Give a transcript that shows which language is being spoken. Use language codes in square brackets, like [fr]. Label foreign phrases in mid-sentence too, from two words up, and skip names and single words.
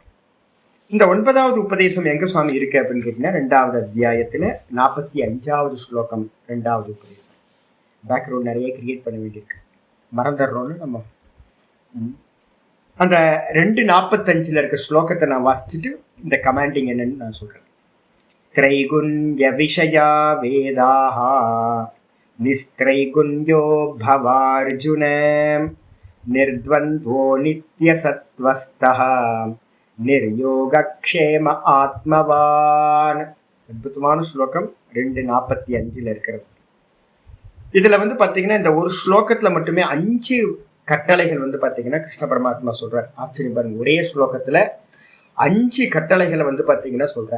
[ta] இந்த 9வது உபதேசம் எங்க சுவாமி இருக்கு அப்படின்னு கேட்டீங்கன்னா 2வது அத்தியாயத்துல 45வது ஸ்லோகம் 2வது உபதேசம். பேக்ரவுண்ட் நிறைய கிரியேட் பண்ண வேண்டியிருக்கு, மறந்துடுறோம்னு நம்ம. அந்த 2:45 இருக்க ஸ்லோகத்தை நான் வாசிச்சுட்டு இந்த கமாண்டிங் என்னன்னு நான் சொல்றேன். [sa] त्रैगुण्य विषया वेदाः निस्त्रैगुण्यो भवार्जुन निर्द्वन्द्वो नित्यसत्त्वस्थः निर्योगक्षेम ஆத்மவான். [ta] அற்புதமான ஸ்லோகம் 2:45 இருக்கிறது. இதுல வந்து பாத்தீங்கன்னா இந்த ஒரு ஸ்லோகத்துல மட்டுமே 5 கட்டளைகள் வந்து பாத்தீங்கன்னா கிருஷ்ண பரமாத்மா சொல்றார். ஆச்சரியம் பாருங்க, ஒரே ஸ்லோகத்துல 5 கட்டளைகளை வந்து பாத்தீங்கன்னா சொல்றார்.